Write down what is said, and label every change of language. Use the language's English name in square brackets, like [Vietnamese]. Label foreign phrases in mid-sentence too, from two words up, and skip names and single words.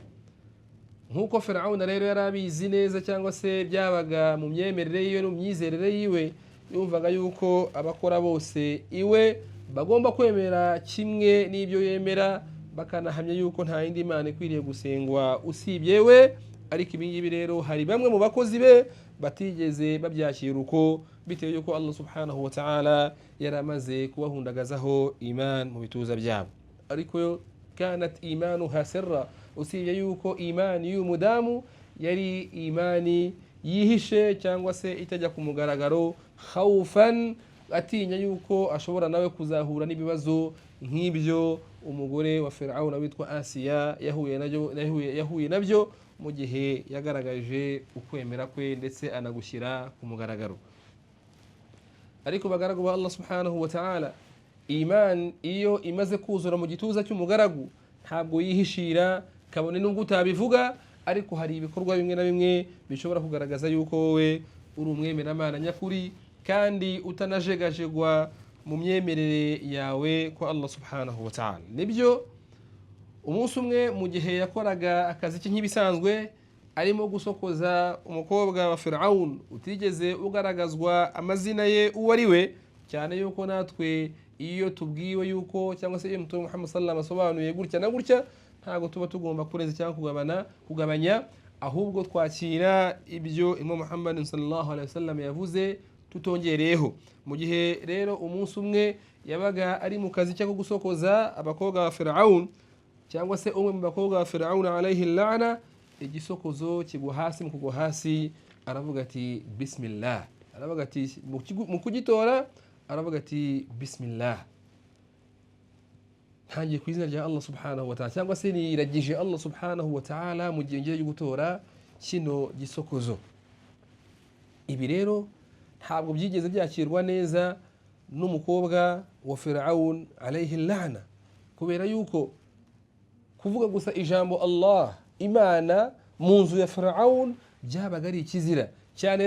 [Kinyarwanda] Nkuko Firaun rero yarabizi neza, cyangwa se byabaga mu myemerere yiwe no myizerere yiwe, yumvaga yuko abakora bose iwe bagomba kwemera kimwe n'ibyo yemera, bakanahamya yuko nta yindi Imana ikwiriye gusengwa usibye we. Ariko ibi ngibi rero hari bamwe mu bakozi be batigeze babyakira uko, bitewe yuko [Arabic] الله سبحانه وتعالى [Kinyarwanda] yaramaze kubahundagazaho iman mu bituza byabo. Ariko [Arabic] كانت إيمانها سرا, [Kinyarwanda] usibye yuko imani y'umudamu yari imani yihishe cyangwa se itajya ku mugaragaro, khawfan, atinya yuko ashobora nawe kuzahura n'ibibazo nk'ibyo umugore wa Firaun witwa Asiya yahuye nabyo mu gihe yagaragaje ukwemera kwe ndetse anagushyira ku mugaragaro. Ariko bagaragu ba [Arabic] الله سبحانه وتعالى, [Kinyarwanda] iman iyo imaze kuzura mu gituza cy'umugaragu ntabwo yihishira, kabone nubwo utabivuga, ariko hari ibikorwa bimwe na bimwe bishobora kugaragaza yuko wowe uri umwemeramana nyakuri kandi utanajegajegwa mu myemerere yawe kwa [Arabic] الله سبحانه وتعالى. [Kinyarwanda] Nibyo umunsi umwe mu gihe yakoraga akazi ke nk'ibisanzwe, arimo gusokoza umukobwa wa Firaun utigeze ugaragazwa amazina ye uwo ari we, cyane yuko natwe iyo tubwiwe yuko cyangwa se iyo Mtume Muhammad [Arabic] صلى الله عليه وسلم [Kinyarwanda] asobanuye gutya na gutya, ntago tuba tugomba kureza cyangwa kugabanya, ahubwo twakira ibyo Imam Muhammad [Arabic] صلى الله عليه وسلم [Kinyarwanda] yavuze tutongereyeho. Mu gihe rero umunsi umwe yabaga ari mu kazi cyo gusokoza abakobwa ba Firaun, cyangwa se umwe mu bakobwa ba Firaun [Arabic] عليه اللعنة, [Kinyarwanda] igisokozo kigwa hasi. Mu kugwa hasi aravuga ati bismillah, aravuga ati mu kugitora aravuga ati bismillah, ntangiye ku izina rya [Arabic] الله سبحانه وتعالى, [Kinyarwanda] cyangwa se niragije [Arabic] الله سبحانه وتعالى [Kinyarwanda] mu gihe ngiye gutora kino gisokozo. Ibi rero ntabwo byigeze byakirwa neza n'umukobwa wa Firaun [Arabic] عليه اللعنة, [Kinyarwanda] kubera yuko kuvuga gusa ijambo Allah, Imana, mu nzu ya Firaun byabaga ari ikizira cyane.